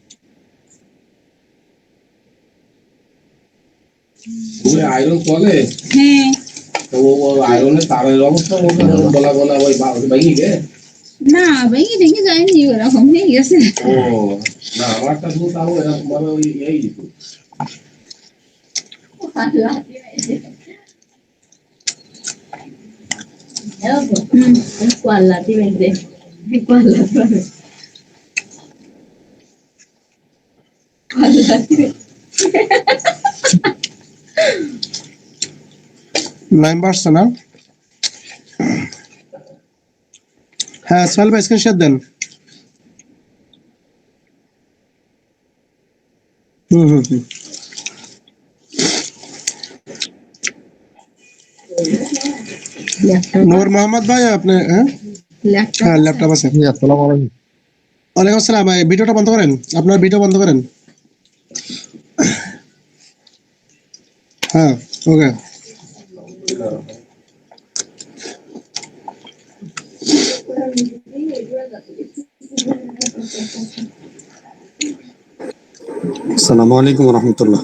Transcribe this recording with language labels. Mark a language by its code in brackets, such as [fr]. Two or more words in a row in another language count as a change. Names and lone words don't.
[bn] আয়রন চলে হ্যাঁ তো আয়রনের তারের অবস্থা বলা বলা ওই ভাই গে না ভেঙে ভেঙে যায়নি, ওরকম হয়ে গেছে। ও না আমারটা তো তাও এরকম ভাবে ওই এই Kuala tiba-tiba. Kuala tiba. Kuala tiba. লাইন বাড়ছে না? হ্যাঁ সোহেল ভাই স্ক্রিনশট দেন। হুম। নূর মোহাম্মদ ভাই আপনি, হ্যাঁ হ্যাঁ ল্যাপটপ আছে। [ar] وعليكم السلام [bn] ভাই, ভিডিওটা বন্ধ করেন, আপনার ভিডিও বন্ধ করেন। হ্যাঁ ওকে। [ar] السلام عليكم رحمة الله.